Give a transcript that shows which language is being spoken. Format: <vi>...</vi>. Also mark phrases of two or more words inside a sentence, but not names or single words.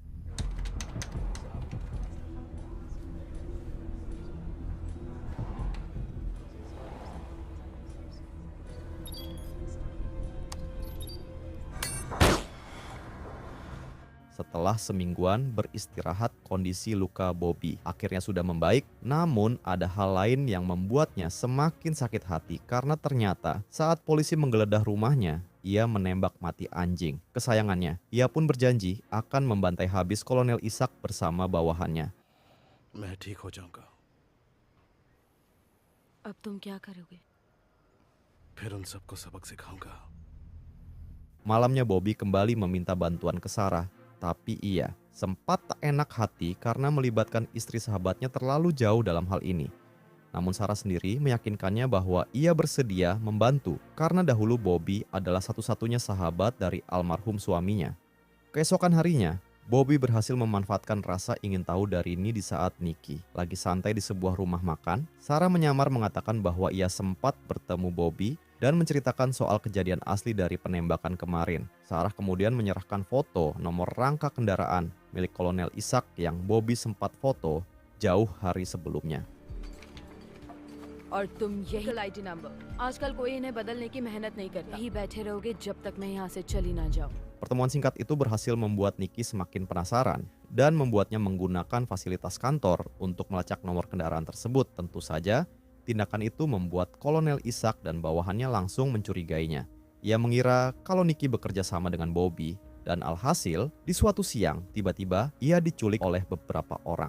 <id>Setelah semingguan beristirahat, kondisi luka Bobby akhirnya sudah membaik. Namun ada hal lain yang membuatnya semakin sakit hati karena ternyata saat polisi menggeledah rumahnya, ia menembak mati anjing kesayangannya. Ia pun berjanji akan membantai habis Kolonel Ishak bersama bawahannya.</id> <hi>मैं ठीक हो जाऊंगा, अब तुम क्या करोगे? फिर उन सबको सबक सिखाऊंगा।</hi> <id>Malamnya Bobby kembali meminta bantuan ke Sarah. Tapi ia sempat tak enak hati karena melibatkan istri sahabatnya terlalu jauh dalam hal ini. Namun Sarah sendiri meyakinkannya bahwa ia bersedia membantu karena dahulu Bobby adalah satu-satunya sahabat dari almarhum suaminya. Keesokan harinya, Bobby berhasil memanfaatkan rasa ingin tahu dari ini di saat Nicky lagi santai di sebuah rumah makan. Sarah menyamar mengatakan bahwa ia sempat bertemu Bobby dan menceritakan soal kejadian asli dari penembakan kemarin. Sarah kemudian menyerahkan foto nomor rangka kendaraan milik Kolonel Ishak yang Bobby sempat foto jauh hari sebelumnya.</id> <hi>और तुम यही</hi> <en>ID number</en> <hi>आजकल कोई इन्हें बदलने की मेहनत नहीं करता, यही बैठे रहोगे जब तक मैं यहाँ से चली ना जाऊँ।</hi> <id>Pertemuan singkat itu berhasil membuat Nicky semakin penasaran dan membuatnya menggunakan fasilitas kantor untuk melacak nomor kendaraan tersebut. Tentu saja, tindakan itu membuat Kolonel Ishak dan bawahannya langsung mencurigainya. Ia mengira kalau Nicky bekerja sama dengan Bobby, dan alhasil di suatu siang tiba-tiba ia diculik oleh beberapa orang.</id>